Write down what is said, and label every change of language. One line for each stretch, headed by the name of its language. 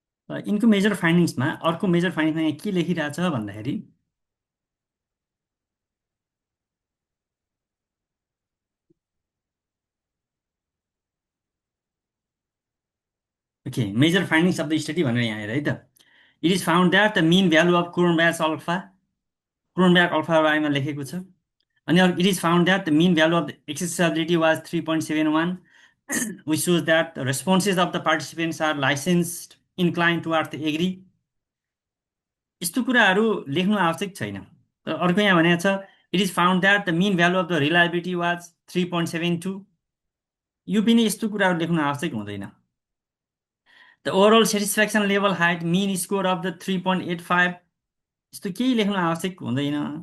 Nepali: यिनको मेजर फाइन्डिङ्समा अर्को मेजर फाइन्डिङ्समा यहाँ के लेखिरहेछ भन्दाखेरि okay, major findings of the study भनेर यहाँ हेर है त।
English: it is found that the mean value of Cronbach alpha
Nepali: बारेमा लेखेको छ।
English: अनि it is found that the mean value of the accessibility was 3.71 which shows that the responses of the participants are licensed inclined towards the agree।
Nepali: यस्तो कुराहरू लेख्नु आवश्यक छैन। अर्को यहाँ भनेको छ
English: It is found that the mean value of the reliability was 3.72।
Nepali: यो पनि यस्तो कुराहरू लेख्नु आवश्यक हुँदैन।
English: the overall satisfaction level height mean score of the 3.85
Nepali: यस्तो केही लेख्नु आवश्यक हुँदैन।